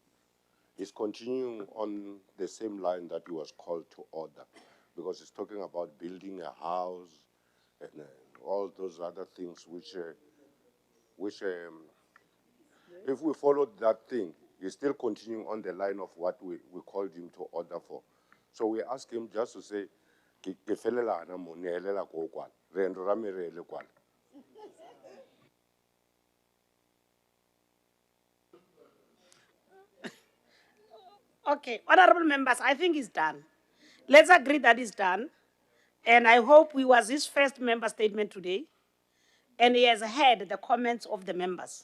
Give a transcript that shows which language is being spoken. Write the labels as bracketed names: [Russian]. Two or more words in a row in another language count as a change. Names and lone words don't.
[English] He's continuing on the same line that he was called to order, because he's talking about building a house and all those other things which if we followed that thing, he's still continuing on the line of what we called him to order for. So we asked him just to say, "Ke felelana mo neelela ko kwala, re ndo ra me re ele kwala." Okay, honorable members, I think it's done. Let's agree that it's done. And I hope we was his first member statement today. And he has heard the comments of the members.